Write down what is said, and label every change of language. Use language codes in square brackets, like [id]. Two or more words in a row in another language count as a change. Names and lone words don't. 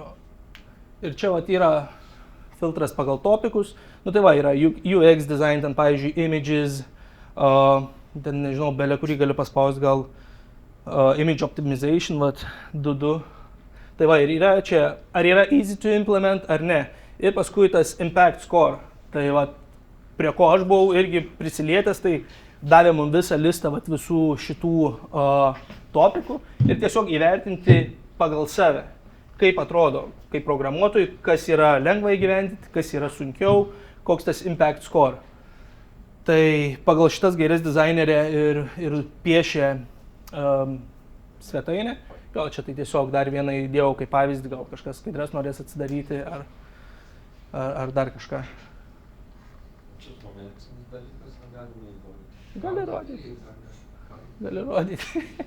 [lt] Ir čia yra filtras pagal topikus. Nu tai yra [en] UX design, [lt] ten pavyzdžiui images, ten nežinau, belė kurį gali paspausti gal [en] image optimization, [lt] 2.2. Tai ir yra čia, ar yra [en] easy to implement [lt] ar ne. Ir paskui tas [en] impact score. [lt] Tai prie ko aš buvau irgi prisilietęs, tai davė mums visą listą visų šitų topikų ir tiesiog įvertinti pagal save, kaip atrodo, kaip programuotojui, kas yra lengva įgyvendinti, kas yra sunkiau, koks tas [en] impact score. [lt] Tai pagal šitas gaires dizainerė ir piešė svetainę. Jo, čia tai tiesiog dar vieną įdėjau kaip pavyzdį, gal kažkas skaidres norės atsidaryti ar dar kažką. Gali rodyti.